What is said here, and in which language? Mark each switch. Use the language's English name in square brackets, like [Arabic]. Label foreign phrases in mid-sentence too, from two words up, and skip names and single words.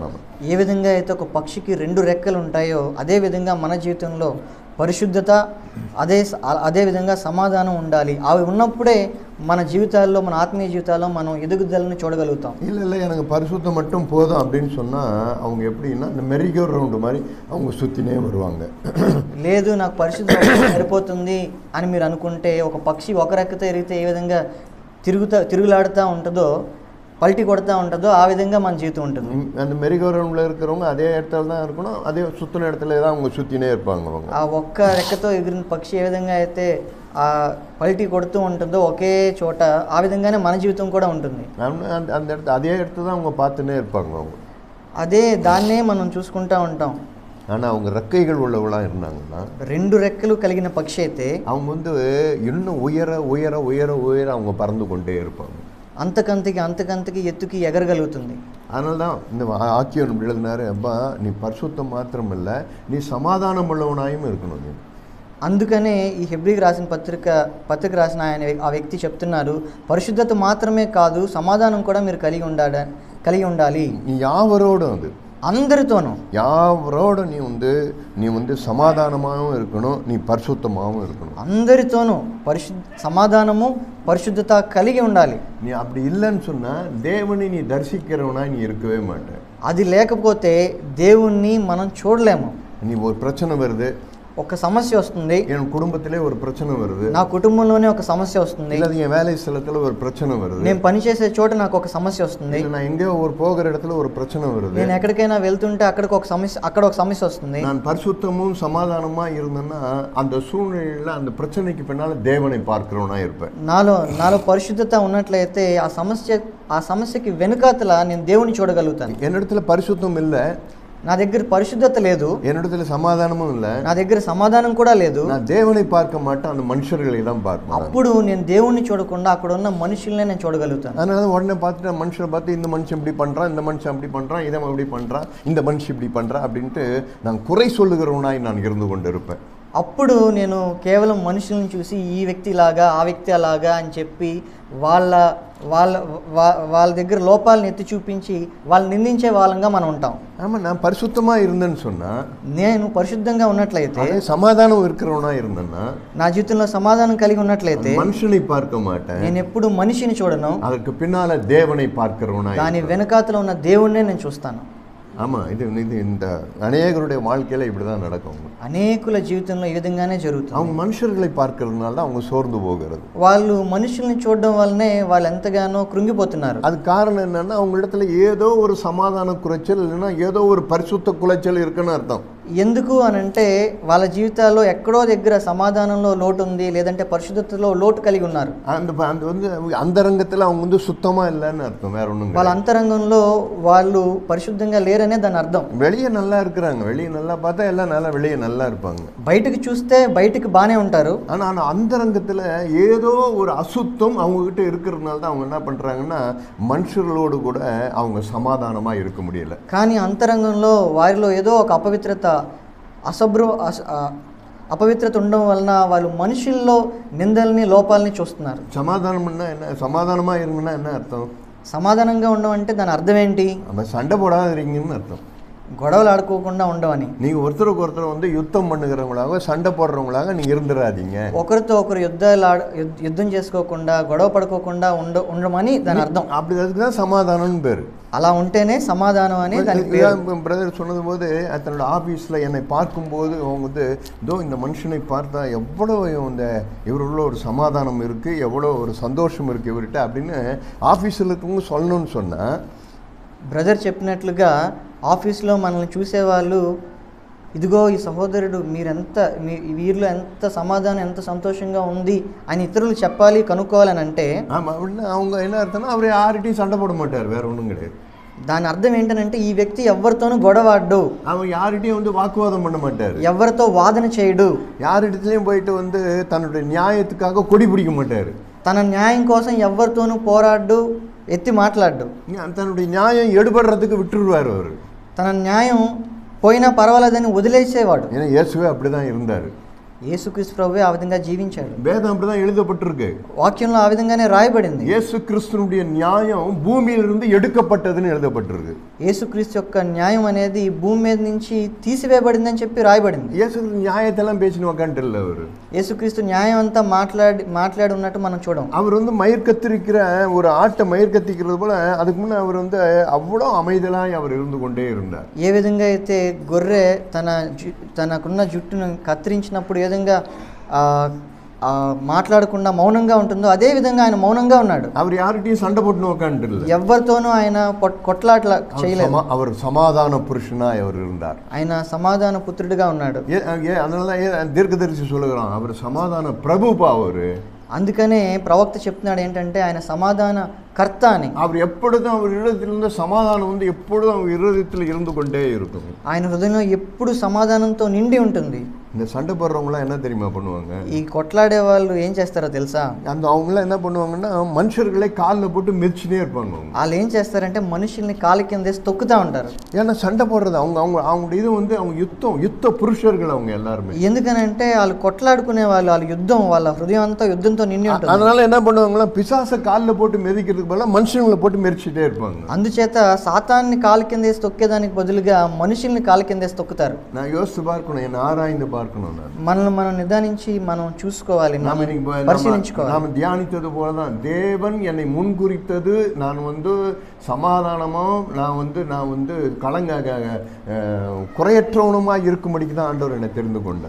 [Telugu] ఏ విధంగా అయితే ఒక పక్షికి 2 రెక్కలు ఉంటాయో అదే విధంగా మన జీవితంలో పరిశుద్ధత అదే విధంగా సమాధానం ఉండాలి. అవి ఉన్నప్పుడే మన జీవితాల్లో, మన ఆత్మీయ జీవితాల్లో మనం ఎదుగుదలను చూడగలుగుతాం. [Tamil] இல்லை எனக்கு பரிசுத்தம் மட்டும் போதும் அப்படின்னு சொன்னால் அவங்க எப்படின்னா இந்த மெரிகோ ரவுண்டு மாதிரி அவங்க சுற்றினே வருவாங்க. [Telugu] లేదు నాకు పరిశుద్ధత సరిపోతుంది అని మీరు అనుకుంటే, ఒక పక్షి ఒక రెక్కతో ఎరిగితే ఏ విధంగా తిరుగులాడుతూ ఉంటుందో, పల్టీ కొడతా ఉంటుందో, ఆ విధంగా మన జీవితం ఉంటుంది. [Tamil] அந்த மெரிகோ ரவுண்டில் இருக்கிறவங்க அதே இடத்துல தான் இருக்கணும், அதே சுற்றின இடத்துல தான் அவங்க சுற்றினே இருப்பாங்க. அவங்க [Telugu] ఆ ఒక్క రెక్కతో ఎగిరిన పక్షి ఏ విధంగా అయితే ఆ పల్టీ కొడుతూ ఉంటుందో ఒకే చోట, ఆ విధంగానే మన జీవితం కూడా ఉంటుంది. [Tamil] அந்த இடத்துல அதே இடத்துல தான் அவங்க பார்த்துன்னே இருப்பாங்க. அவங்க [Telugu] దాన్నే మనం చూసుకుంటూ ఉంటాం. [Tamil] ஆனால் அவங்க ரெக்கைகள் உள்ளவங்களாம் இருந்தாங்கன்னா, [Telugu] 2 రెక్కలు కలిగిన పక్షి అయితే [Tamil] அவங்க இன்னும் உயர உயர உயர உயர அவங்க பறந்து கொண்டே இருப்பாங்க. [Telugu] అంతకంతకి ఎత్తుకి ఎగరగలుగుతుంది. [Tamil] அதனால தான் இந்த ஆக்கியோன் எழுதினாரு, அப்பா நீ பரிசுத்தம் மாத்திரம் இல்லை, நீ சமாதானம் உள்ளவனாயும் இருக்கணும். [Telugu] అందుకనే ఈ హెబ్రీకి రాసిన పత్రిక రాసిన ఆ వ్యక్తి చెప్తున్నారు, పరిశుద్ధత మాత్రమే కాదు, సమాధానం కూడా మీరు కలిగి ఉండాలి. [Tamil] யாவரோடும் அது [Telugu] అందరితోనూ [Tamil] யாவரோட நீ வந்து சமாதானமாகவும் இருக்கணும், நீ பரிசுத்தமாகவும் இருக்கணும். [Telugu] అందరితోనూ సమాధానము పరిశుద్ధత కలిగి ఉండాలి. [Tamil] நீ அப்படி இல்லைன்னு சொன்னா தேவனை நீ தரிசிக்கிறவனா நீ இருக்கவே மாட்ட. [Telugu] అది లేకపోతే దేవుణ్ణి మనం చూడలేము. [Tamil] நீ ஒரு பிரச்சனை வருது, [Telugu] ఒక సమస్య వస్తుంది, [Tamil] என் குடும்பத்திலே ஒரு பிரச்சனை வருது, [Telugu] నా కుటుంబంలోనే ఒక సమస్య వస్తుంది, [Tamil] இல்ல என் வேலை ஸ்தலத்துல ஒரு பிரச்சனை வருது, [Telugu] నేను పనిచేసే చోట నాకు ఒక సమస్య వస్తుంది, [Tamil] இல்ல நான் எங்கேயோ ஒரு போகிற இடத்துல ஒரு பிரச்சனை வருது, [Telugu] నేను ఎక్కడికైనా వెళ్తుంటే అక్కడ ఒక సమస్య వస్తుంది. [Tamil] நான் பரிசுத்தமும் சமாதானமா இருந்தேன்னா அந்த சூழ்நிலையில அந்த பிரச்சனைக்கு பின்னால தேவனை பார்க்கிறவனா இருப்பேன். [Telugu] నాలో పరిశుద్ధత ఉన్నట్లయితే ఆ సమస్యకి వెనుకాతల నేను దేవుని చూడగలుగుతాను. [Tamil] என்னிடத்துல பரிசுத்தம் இல்லை, [Telugu] నా దగ్గర పరిశుద్ధత లేదు, [Tamil] என்னிடத்துல சமாதானமும் இல்லை, [Telugu] నా దగ్గర సమాధానం కూడా లేదు, [Tamil] நான் தேவனை பார்க்க மாட்டேன், அந்த மனுஷர்களை தான் பார்ப்பேன். [Telugu] అప్పుడు నేను దేవుణ్ణి చూడకుండా అక్కడ ఉన్న మనుషుల్నే నేను చూడగలుగుతాను. [Tamil] அதனால உடனே பார்த்துட்டு மனுஷனை பார்த்து இந்த மனுஷன் இப்படி பண்றான், இந்த மனுஷன் அப்படி பண்றான், இதை இப்படி பண்றான், இந்த மனுஷன் இப்படி பண்றான் அப்படின்ட்டு நான் குறை சொல்லுகிறவனாய் நான் இருந்து கொண்டு இருப்பேன். [Telugu] అప్పుడు నేను కేవలం మనుషుల్ని చూసి ఈ వ్యక్తి లాగా ఆ వ్యక్తి అలాగా అని చెప్పి వాళ్ళ దగ్గర లోపాలను ఎత్తి చూపించి వాళ్ళు నిందించే వాళ్ళంగా మనం ఉంటాం. [Tamil] ஆமாம், நான் பரிசுத்தமா இருந்தேன்னு சொன்னா, [Telugu] నేను పరిశుద్ధంగా ఉన్నట్లయితే, [Tamil] సమాధానం இருக்கிறவனா இருந்தேன்னா, [Telugu] నా జీవితంలో సమాధానం కలిగి ఉన్నట్లయితే [Tamil] మనుషుని பார்க்க மாட்டேன், [Telugu] నేను ఎప్పుడు మనిషిని చూడను, [Tamil] அதற்கு பின்னால தேவனை பார்க்கிறவனா, [Telugu] దాని వెనకాతలో ఉన్న దేవుణ్ణే నేను చూస్తాను. [Tamil] ஆமாம், இது இந்த அநேகருடைய வாழ்க்கையில் இப்படி தான் நடக்கும். [Telugu] అనేకుల జీవితంలో ఈ విధంగానే జరుగుతుంది. [Tamil] அவங்க மனுஷர்களை பார்க்கறதுனால தான் அவங்க சோர்ந்து போகிறது. [Telugu] వాళ్ళు మనుషుల్ని చూడడం వల్లనే వాళ్ళు ఎంతగానో కృంగిపోతున్నారు. [Tamil] அது காரணம் என்னன்னா, அவங்க இடத்துல ஏதோ ஒரு சமாதான குறைச்சல் இல்லைன்னா ஏதோ ஒரு பரிசுத்த குலைச்சல் இருக்குன்னு அர்த்தம். [Telugu] ఎందుకు అనంటే వాళ్ళ జీవితాల్లో ఎక్కడో దగ్గర సమాధానంలో లోటు ఉంది, లేదంటే పరిశుద్ధతలో లోటు కలిగి ఉన్నారు. [Tamil] அந்த வந்து అంతరంగத்தில் அவங்க வந்து சுத்தமா இல்லைன்னு அர்த்தம், வேற ஒன்றும். [Telugu] వాళ్ళ అంతరంగంలో వాళ్ళు పరిశుద్ధంగా లేరనే దాని అర్థం. [Tamil] வெளியே நல்லா இருக்கிறாங்க, வெளியே நல்லா பார்த்தா எல்லாம் நல்லா வெளியே நல்லா இருப்பாங்க, [Telugu] బయటకు చూస్తే బయటకు బాగానే ఉంటారు. [Tamil] ஆனால் அந்தரங்கத்தில் ஏதோ ஒரு அசுத்தம் அவங்க கிட்ட இருக்கிறதுனால தான் அவங்க என்ன பண்றாங்கன்னா மனுஷர்களோடு கூட அவங்க சமாதானமா இருக்க முடியல. [Telugu] కానీ అంతరంగంలో వారిలో ఏదో ఒక అపవిత్రత ఉండడం వలన వాళ్ళు మనుషుల్లో నిందల్ని లోపాలని చూస్తున్నారు. [Tamil] సమాధానமா இருங்கன்னா என்ன అర్థం? [Telugu] సమాధానంగా ఉండడం అంటే దాని అర్థం ఏంటి? [Tamil] சண்டை போடாதீங்கன்னு అర్థం. [Telugu] గొడవలు ఆడుకోకుండా ఉండవని. [Tamil] நீங்கள் ஒருத்தருக்கு ஒருத்தர் வந்து யுத்தம் பண்ணுகிறவங்களாக சண்டை போடுறவங்களாக நீங்கள் இருந்துடாதீங்க. [Telugu] ఒకరితో ఒకరు యుద్ధం చేసుకోకుండా గొడవ పడుకోకుండా ఉండమని దాని అర్థం. [Tamil] அப்படி அதுக்கு தான் சமாதானம்னு பேர். [Telugu] అలా ఉంటేనే సమాధానం అని దాని పేరు. [Tamil] பிரதர் சொன்னது போது தன்னோட ஆஃபீஸில் என்னை பார்க்கும்போது அவங்க வந்து இந்த மனுஷனை பார்த்தா எவ்வளோ இவருள்ள ஒரு சமாதானம் இருக்குது, எவ்வளோ ஒரு சந்தோஷம் இருக்குது இவர்கிட்ட அப்படின்னு ஆஃபீஸில் இருக்கவங்க சொல்லணும்னு சொன்னால், [Telugu] బ్రదర్ చెప్పినట్లుగా ఆఫీస్లో మనల్ని చూసేవాళ్ళు ఇదిగో ఈ సహోదరుడు వీరిలో ఎంత సమాధానం ఎంత సంతోషంగా ఉంది అని ఇతరులు చెప్పాలి కనుక్కోవాలని అంటే [Tamil] அவங்க என்ன அர்த்தம்னா அவர் யார்கிட்டையும் சண்டை போட மாட்டார், வேற ஒன்றும் கிடையாது. [Telugu] దాని అర్థం ఏంటంటే ఈ వ్యక్తి ఎవరితోనూ గొడవాడు, [Tamil] அவன் யார்கிட்டையும் வந்து வாக்குவாதம் பண்ண மாட்டார், [Telugu] ఎవరితో వాదన చేయడు, [Tamil] யாரிடத்துலையும் போயிட்டு வந்து தன்னுடைய நியாயத்துக்காக கொடி பிடிக்க மாட்டார், [Telugu] తన న్యాయం కోసం ఎవరితోనూ పోరాడు, ఎత్తి మాట్లాడు, [Tamil] தன்னுடைய நியாயம் எடுபடுறதுக்கு விட்டுருவார். அவர் [Telugu] తన న్యాయం పోయినా పర్వాలేదని వదిలేసేవాడు. [Tamil] ஏன்னா இயேசுவே அப்படிதான் இருந்தார். [Telugu] యేసుక్రీస్తు ప్రభువే ఆ విధంగా జీవించాడు. [Tamil] வேதம் அப்படிதான் எழுதப்பட்டிருக்கு, [Telugu] వాక్యంలో ఆ విధంగానే రాయబడింది. [Tamil] இயேசு கிறிஸ்துனுடைய நியாயம் பூமியிலிருந்து எடுக்கப்பட்டதுன்னு எழுதப்பட்டிருக்கு. [Telugu] యేసుక్రీస్తు యొక్క న్యాయం అనేది భూమి మీద నుంచి తీసివేయబడిందని చెప్పి రాయబడింది. [Tamil] இயேசு நியாயத்தெல்லாம் பேசின்னு உக்காந்துட்டு இல்லை, அவர் [Telugu] యేసుక్రీస్తు న్యాయం అంతా మాట్లాడి ఉన్నట్టు మనం చూడం. [Tamil] அவர் வந்து மயிர் கத்திரிக்கிற ஒரு ஆட்டை மயிர் கத்திக்கிறது போல அதுக்கு முன்னே அவர் வந்து அவ்வளோ அமைதலாய் அவர் இருந்து கொண்டே இருந்தார். [Telugu] ఏ విధంగా అయితే గొర్రె తనకున్న జుట్టును కత్తిరించినప్పుడు ఏ విధంగా మాట్లాడకుండా మౌనంగా ఉంటుందో అదే విధంగా ఆయన మౌనంగా ఉన్నాడు. [Tamil] அவர் யார்கிட்டயும் சண்டை போட்டு உட்கார்ந்துட்டு [Telugu] ఎవరితోనూ ఆయన కొట్లాట్ల చేయలేదు. [Tamil] அவர் சமாதான புருஷனாய் அவர் இருந்தார். [Telugu] ఆయన సమాధాన పుత్రుడిగా ఉన్నాడు. [Tamil] அதனால தீர்க்கதரிசி சொல்லுகிறான், அவர் சமாதான பிரபுபா. அவரு [Telugu] అందుకనే ప్రవక్త చెప్తున్నాడు ఏంటంటే ఆయన సమాధాన కర్త అని. [Tamil] அவர் எப்பொழுதும் அவர் இருதயத்திலிருந்து சமாதானம் வந்து எப்பொழுதும் அவர் இருதயத்தில் இருந்து கொண்டே இருக்கும். [Telugu] ఆయన హృదయంలో ఎప్పుడు సమాధానంతో నిండి ఉంటుంది. [Tamil] இந்த சண்டை போடுறவங்களாம் என்ன தெரியுமா பண்ணுவாங்க? [Telugu] ఈ కొట్లాడే వాళ్ళు ఏం చేస్తారో తెలుసా? [Tamil] அவங்களாம் என்ன பண்ணுவாங்கன்னா மனுஷர்களை காலில் போட்டு மிதிச்சுட்டே இருப்பாங்க. [Telugu] వాళ్ళు ఏం చేస్తారంటే మనుషుల్ని కాలి కింద వేసి తొక్కుతూ ఉంటారు. [Tamil] ஏன்னா சண்டை போடுறது அவங்க இது வந்து அவங்க யுத்த புருஷர்கள் அவங்க எல்லாருமே. [Telugu] ఎందుకనంటే వాళ్ళు కొట్లాడుకునే వాళ్ళు, వాళ్ళ యుద్ధం, వాళ్ళ హృదయం అంతా యుద్ధంతో నిండి ఉంటుంది. [Tamil] அதனால என்ன பண்ணுவாங்களா, பிசாசை காலில் போட்டு மிதிக்கிறதுக்கு பதிலாக மனுஷங்களை போட்டு மிதிச்சுட்டே இருப்பாங்க. [Telugu] అందుచేత సాతాన్ని కాలి కింద వేసి తొక్కేదానికి బదులుగా మనుషుల్ని కాలి కింద వేసి తొక్కుతారు. [Tamil] நான் யோசித்து பார்க்கணும், என்ன ஆராய்ந்து பார்க்கணும். మనల్ని మనం నిదానించి మనం చూసుకోవాలి, పరిశీలించుకోవాలి. நாம் தியானித்தது போலதான் தேவன் என்னை முன்குறித்தது. நான் வந்து சமாதானமா, நான் வந்து கலங்க குறையற்றவனுமாக இருக்கும்படிக்கு தான் ஆண்டவர் என்னை தெரிந்து கொண்டார்.